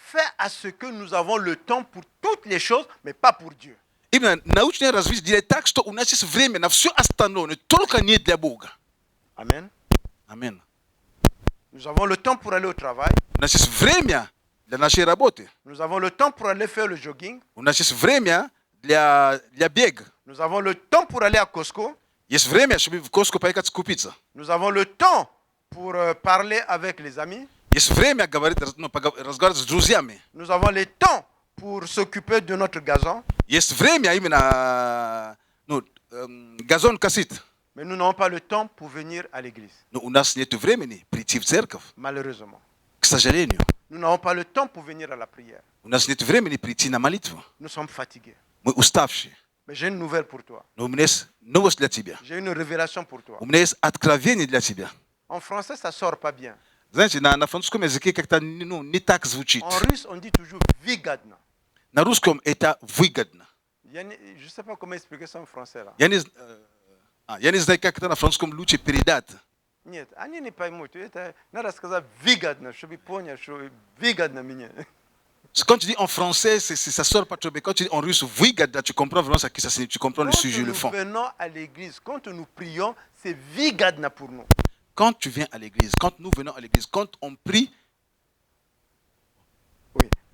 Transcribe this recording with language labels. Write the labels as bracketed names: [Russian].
[French] fait à ce que nous avons le temps pour toutes les choses, mais pas pour Dieu. [Russian] именно научное развитие делает так, что у нас есть время на все остальное, только не для Бога. [French] Amen. [Russian] Аминь. [French] Nous avons le temps pour aller au travail. [Russian] У нас есть время для нашей работы. [French] Nous avons le temps pour aller faire le jogging. [Russian] У нас есть время для бега. [French] Nous avons le temps pour aller à Costco. [Russian] Есть время, чтобы в Costco поехать скупиться. [French] Nous avons le temps pour parler avec les amis. [Russian] Есть время говорить, разговаривать с друзьями. [French] Nous avons le temps pour s'occuper de notre gazon. [Russian] Есть время именно газон косить. [French] Mais nous n'avons pas le temps pour venir à l'église, [Russian] Но у нас нет времени прийти в церковь, [French] malheureusement. [Russian] к сожалению. [French] Nous n'avons pas le temps pour venir à la prière. [Russian] У нас нет времени прийти на молитву. [French] Nous sommes fatigués. [Russian] Мы уставшие. [French] Mais j'ai une nouvelle pour toi. [Russian] Но у меня есть новость для тебя. [French] J'ai une révélation pour toi. [Russian] У меня есть откровение для тебя. [French] En français, ça sort pas bien. [Russian] Знаете, на французском языке как-то не так звучит. [French] En russe, on dit toujours выгодно. [Russian] На русском это выгодно. [French] Je ne sais pas comment expliquer ça en français là. [Russian] Я не знаю, как это на французском лучше передать. Нет, они не поймут. Это надо сказать выгодно, чтобы поняли, что выгодно мне. [French] Quand tu dis en français, ça sort pas trop bien. Quand tu dis en russe, выгодно, tu comprends vraiment ce que ça signifie. Tu comprends le Quand sujet, le nous fond. venons à l'église, quand nous prions, c'est выгодно pour nous. Quand tu viens à l'église, quand nous venons à l'église, quand on prie, Oui.